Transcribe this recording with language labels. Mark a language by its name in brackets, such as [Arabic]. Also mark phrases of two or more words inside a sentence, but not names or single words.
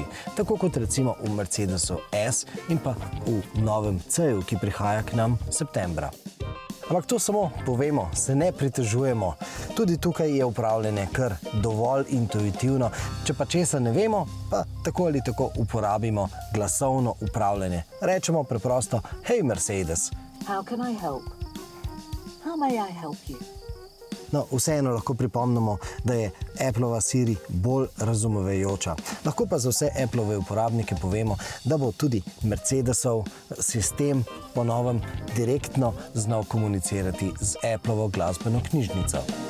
[Slovenian] Tako kot recimo v Mercedesu S in pa v novem C-ju, ki prihaja k nam septembra. Ampak to samo povemo, se ne pritožujemo. Tudi tukaj je upravljanje kar dovolj intuitivno. Če pa česa ne vemo, pa tako ali tako uporabimo glasovno upravljanje. Rečemo preprosto, hej Mercedes. [English] How can I help? How may I help you? [Slovenian] No, vseeno lahko pripomnimo, da je Appleova Siri bolj razumevajoča. Lahko pa za vse Appleove uporabnike povemo, da bo tudi Mercedesov sistem po novem direktno znal komunicirati z Appleovo glasbeno knjižnico.